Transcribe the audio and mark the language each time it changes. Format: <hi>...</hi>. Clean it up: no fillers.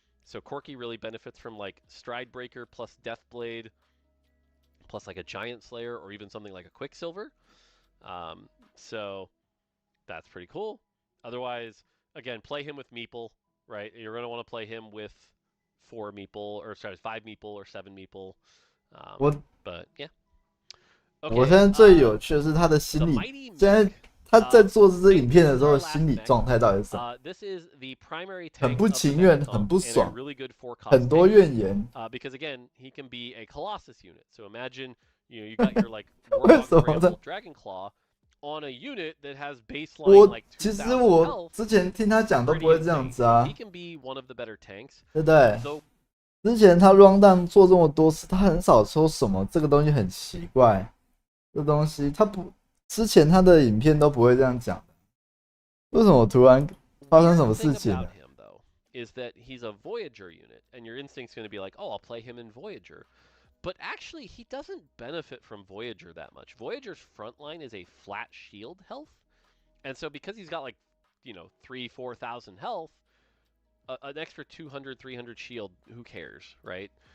<en>So Corki really benefits from like Stride Breaker plus Deathblade plus like a Giant Slayer or even something like a Quicksilver. So that's pretty cool. Otherwise, again, play him with Meeple, right? You're going to want to play him with 5 Meeple or 7 Meeple. But yeah. Okay,</en> <zh>我现在最有趣的是他的心理，现在他在做这支影片的时候，心理状态到底是什么？很不情愿，很不爽，很多怨言。</zh> <en>Because again, he can be a Colossus unit. So imagine, you got your like Warlock Dragon Claw on a unit that has baseline like</en> <zh>其实我之前听他讲都不会这样子啊，</zh> <en>He can be one of the better tanks.</en> <zh>对不对？之前他 Rundown 做这么多次，他很少抽什么，这个东西很奇怪。这东西他不，之前他的影片都不会这样讲的，为什么突然发生什么事情了？</zh> <en>Is that he's a Voyager unit, and your instinct's going to be like, oh, I'll play him in Voyager. But actually, he doesn't benefit from Voyager that much. Voyager's front line is a flat shield health. And so because he's got like, 3,000-4,000 health, an extra 200-300 shield, who cares, right?</en>